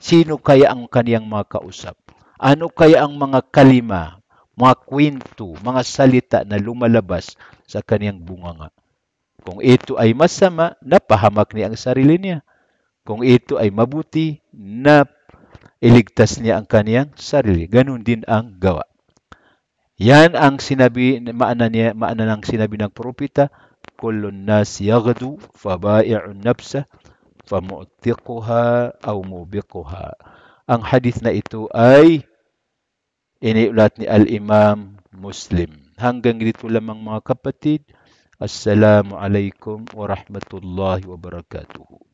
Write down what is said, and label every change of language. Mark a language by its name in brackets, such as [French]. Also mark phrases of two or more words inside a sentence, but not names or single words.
[Filipino] Sino kaya ang kaniyang mga kausap? Ano kaya ang mga kalima, mga kwento, mga salita na lumalabas sa kaniyang bunganga? Kung ito ay masama, napahamak niya ang sarili niya. Kung ito ay mabuti, iligtas niya ang kaniyang sarili. Ganun din ang gawa. Yan ang sinabi, maana ng sinabi ng propeta, [Arabic] كل الناس يغدو فبائع نفسه فمعتقها أو موبقها. [Filipino] Ang hadith na ito ay iniulat ni Al-Imam Muslim. Hanggang dito lamang mga kapatid. [Arabic] السلام عليكم ورحمة الله وبركاته.